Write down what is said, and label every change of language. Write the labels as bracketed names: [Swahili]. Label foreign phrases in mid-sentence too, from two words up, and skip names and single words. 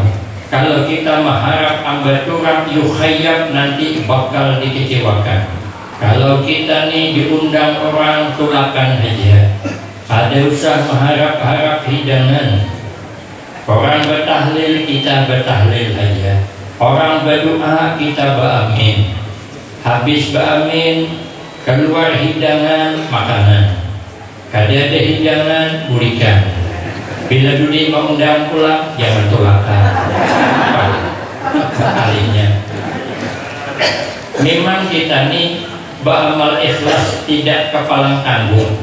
[Banjar] Kalau kita mengharap ambat orang, yukhayyab, nanti bakal dikecewakan. Kalau kita nih diundang orang, tulakan aja. Ada usah mengharap-harap hidangan. [Indonesian] Orang bertahlil, kita bertahlil aja. Orang berdoa kita beramin, [Banjar] habis beramin keluar hidangan makanan, kada ada hidangan berikan. Bila duli mengundang pulang jangan tolakan kalinya. [Indonesian] Memang kita nih beramal ikhlas tidak kepalang tanggung.